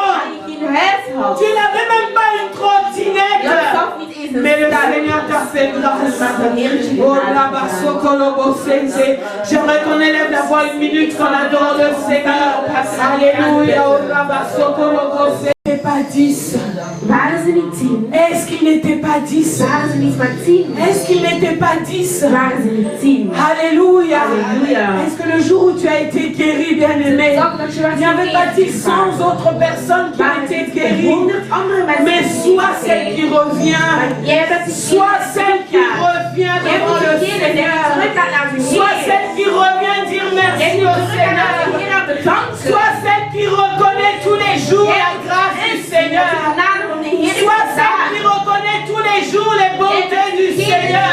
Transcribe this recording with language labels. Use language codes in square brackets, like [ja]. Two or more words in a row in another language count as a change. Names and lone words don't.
[fr] Tu n'avais même pas une trottinette. Mais le Seigneur t'a fait grâce. Oh, j'aimerais qu'on élève la voix une minute qu'on adore le Seigneur. Alléluia. Oh, n'était pas 10? [nl] Waren ze niet 10? [fr] Est-ce qu'il n'était pas 10? [nl] Waren ze niet maar 10? [fr] Est-ce qu'il n'était pas 10? [nl] Waren ze niet 10? [fr] Alléluia. Alléluia. Est-ce que le jour où tu as été guéri, bien-aimé, il n'y avait pas 100 autres personnes qui ont été guéries, mais soit celle qui revient, soit celle qui revient devant le Seigneur, soit celle qui revient dire merci au Seigneur, soit celle qui reconnaît tous les jours la grâce du Seigneur, soit celle qui reconnaît tous les jours les bontés du Seigneur.